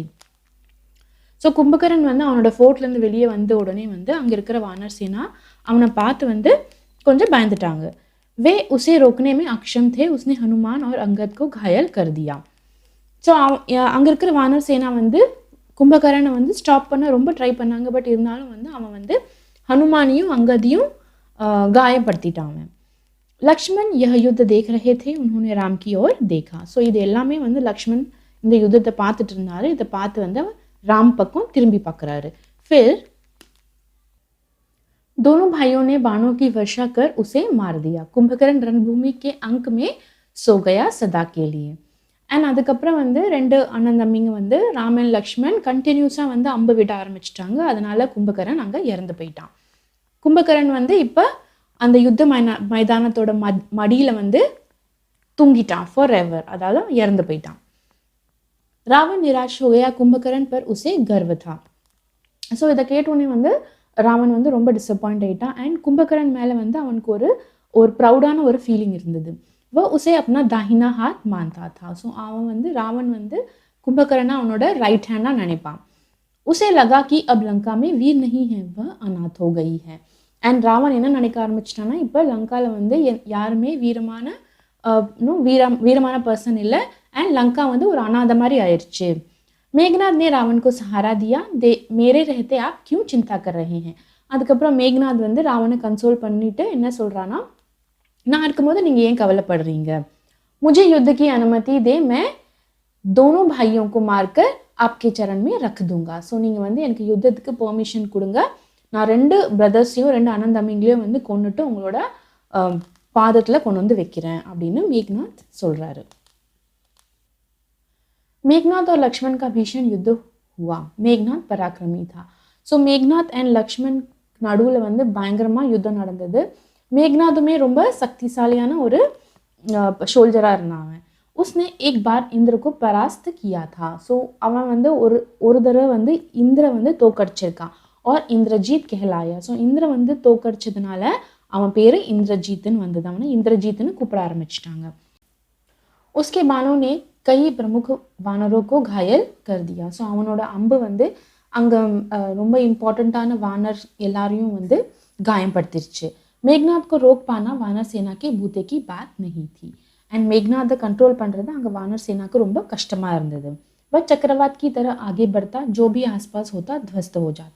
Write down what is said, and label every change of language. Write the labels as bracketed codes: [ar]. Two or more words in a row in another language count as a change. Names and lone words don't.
[ta] ஸோ கும்பகர்ணன் வந்து அவனோட ஃபோர்ட்லேருந்து வெளியே வந்த உடனே வந்து அங்கே இருக்கிற வானர் சேனா அவனை பார்த்து வந்து கொஞ்சம் பயந்துட்டாங்க. [hi] वे उसे रोकने में अक्षम थे, उसने हनुमान और अंगद को घायल कर दिया. [ta] ஸோ அங்கே இருக்கிற வானர் சேனா வந்து கும்பகர்ணனை வந்து ஸ்டாப் பண்ண ரொம்ப ட்ரை பண்ணாங்க, பட் இருந்தாலும் வந்து அவன் வந்து ஹனுமானையும் அங்கதையும் காயப்படுத்திட்டான். [hi] அவன் லக்ஷ்மண் यह युद्ध देख रहे थे, उन्होंने राम की ओर देखा. [ta] ஸோ இது எல்லாமே வந்து லக்ஷ்மண் இந்த யுத்தத்தை பார்த்துட்டு இருந்தாரு. இதை பார்த்து வந்து ராம் பக்கம் திரும்பி பார்க்குறாரு. [hi] फिर दोनों भाइयों ने बाणों की वर्षा कर उसे मार दिया. कुंभकर्ण रणभूमि के अंक में सो गया सदा के लिए. [ta] அண்ட் அதுக்கப்புறம் வந்து 2 அண்ணன் தம்பிங்க வந்து ராமன் லக்ஷ்மண் கண்டினியூஸாக வந்து அம்பு விட ஆரம்பிச்சிட்டாங்க. அதனால கும்பகர்ணன் அங்கே இறந்து போயிட்டான். கும்பகர்ணன் வந்து இப்போ அந்த யுத்த மைதானத்தோட மடியில் வந்து தூங்கிட்டான் [en] for ever, [ta] அதாவது இறந்து போயிட்டான். [hi] ராவன் நிராஷ் हो गया, कुंभकर्ण पर उसे गर्व था. [ta] ஸோ இதை கேட்டோடனே வந்து ராவன் வந்து ரொம்ப டிசப்பாயிண்ட் ஆகிட்டான். அண்ட் கும்பகர்ணன் மேலே வந்து அவனுக்கு ஒரு ப்ரௌடான ஒரு ஃபீலிங் இருந்தது. [hi] वो उसे अपना दाहिना हाथ मानता था. [ta] ஸோ அவன் வந்து ராவன் வந்து கும்பகர்ணனை அவனோட [en] right handாக [ta] நினைப்பான். [hi] उसे लगा कि अब लंका में वीर नहीं है, वह अनाथ हो गई है. [ta] அண்ட் ராவன் என்ன நினைக்க ஆரம்பிச்சிட்டான்னா, இப்போ லங்காவில் வந்து யாருமே வீரமான பர்சன் இல்லை, அண்ட் லங்கா வந்து ஒரு அனாதை மாதிரி ஆயிடுச்சு. [hi] மேக்நாத் ने रावण को सहारा दिया, मेरे रहते आप क्यों चिंता कर रहे हैं. [ta] அதுக்கப்புறம் மேக்நாத் வந்து ராவனை கன்சோல் பண்ணிட்டு என்ன சொல்கிறான்னா, நான் இருக்கும்போது நீங்கள் ஏன் கவலைப்படுறீங்க. [hi] मुझे युद्ध की अनुमति दे, मैं दोनों भाइयों को मारकर आपके चरण में रख दूंगा. [ta] ஸோ நீங்கள் வந்து எனக்கு யுத்தத்துக்கு பெர்மிஷன் கொடுங்க, நான் 2 பிரதர்ஸையும் 2 அண்ணன் தம்பிங்களையும் வந்து கொண்டுட்டு உங்களோட பாதத்தில் கொண்டு வந்து வைக்கிறேன் அப்படின்னு மேக்நாத் சொல்கிறாரு. [hi] मेघनाथ और लक्ष्मण का भीषण युद्ध हुआ. मेघनाथ पराक्रमी था. [ta] ஸோ மேக்நாத் அண்ட் லக்ஷ்மண் நடுவில் வந்து பயங்கரமாக யுத்தம் நடந்தது. மேக்நாதுமே ரொம்ப சக்திசாலியான ஒரு ஷோல்ஜராக இருந்தான். [hi] उसने एक बार इंद्र को परास्त किया था. [ta] ஸோ அவன் வந்து ஒரு தடவை வந்து இந்திர வந்து தோக்கடிச்சிருக்கான். [hi] और इंद्रजीत कहलाया. [ta] ஸோ இந்திர வந்து தோக்கடிச்சதுனால அவன் பேர் इंद्रजीतன் வந்தது. அவனை इंद्रजीतன்னு கூப்பிட ஆரம்பிச்சிட்டாங்க. [hi] उसके बाणों ने कई प्रमुख वानरों को घायल कर दिया. [ta] ஸோ அவனோட அம்பு வந்து அங்கே ரொம்ப இம்பார்ட்டண்ட்டான வானர் எல்லாரையும் வந்து காயப்படுத்திருச்சு. [hi] मेघनाथ को रोक पाना वानर सेना के बूते की बात नहीं थी. [ta] அண்ட் மேக்நாத்தை கண்ட்ரோல் பண்ணுறது அங்கே வானர் சேனாக்கு ரொம்ப கஷ்டமாக இருந்தது. [hi] वह चक्रवात की तरह आगे बढ़ता, जो भी आसपास होता ध्वस्त हो जाता.